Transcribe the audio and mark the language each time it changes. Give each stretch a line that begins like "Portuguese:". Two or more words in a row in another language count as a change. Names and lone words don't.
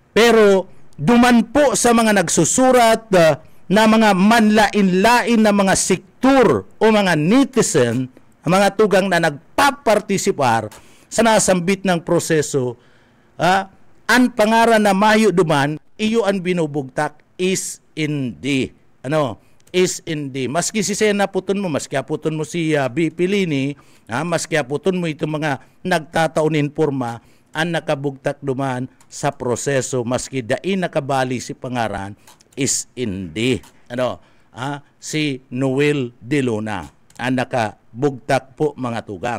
Bikol: Pero duman po sa mga nagsusurat na mga manlain-lain na mga sektor o mga netizen, mga tugang na nagpapartisipar sa nasambit ng proseso, ang pangaran na mayo duman, iyo ang binubugtak is hindi. Is hindi. Maski si Sena puton mo, maski aputon mo si BP Lini, maski aputon mo itong mga nagtataonin porma, ang nakabugtak duman sa proseso, maski dain nakabali si pangaran, is hindi. Si Noel De Luna, ang nakabugtak po mga tugang.